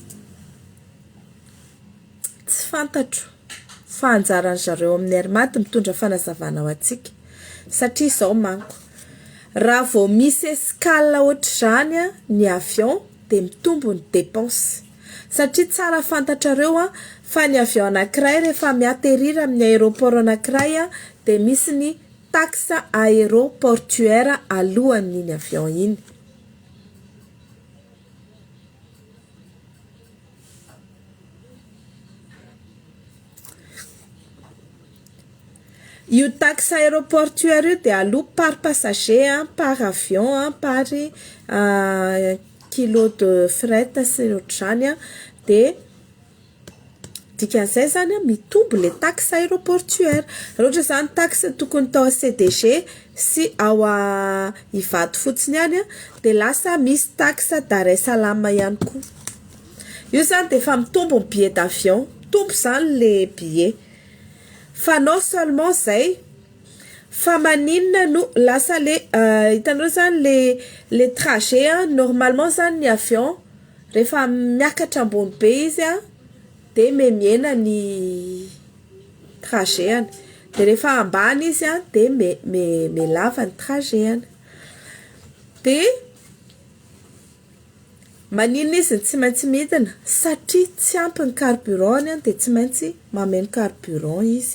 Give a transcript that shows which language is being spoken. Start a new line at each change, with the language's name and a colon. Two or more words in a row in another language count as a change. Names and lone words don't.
Malagasy: Tsy fantatro fa anjaran'ny zareo amin'ny armada mitondra fanazavana ho antsika satria izao manko raha vao misy escale ohatr'izany ny avion dia mitombo ny dépense satria tsara fantatrareo fa ny avion anankiray rehefa miatterrir amin'ny aéroport anankiray dia misy ny
French: taxe aéroportuaire
Malagasy: alohan'iny avion iny. Io
French: taxe aéroportuaire
Malagasy: io dia aloha
French: par passager par avion par kilo de fret
Malagasy: sy ohatr'izany dia dikan'izay zany mitombo
French: le taxe aéroportuaire.
Malagasy: Raha ohatra zany taxe tokony tao CDG sy ao Ivato fotsiny any dia lasa misy taxe Dar es Salaam ihany koa. Io zany dia efa mitombo ny
French: billet d'avion,
Malagasy: tombo zany
French: le billet.
Malagasy: Fa
French: non seulement
Malagasy: zay fa maninona no lasa le hitanao zany
French: le trajet normalement
Malagasy: zany ny avion rehefa miakatra ambony be izy dia memiena ny trajet dia rehefa ambany izy dia melava ny trajet dia maninona izy tsy maintsy midina satria tsy ampy ny carburant dia tsy maintsy mameno carburant izy.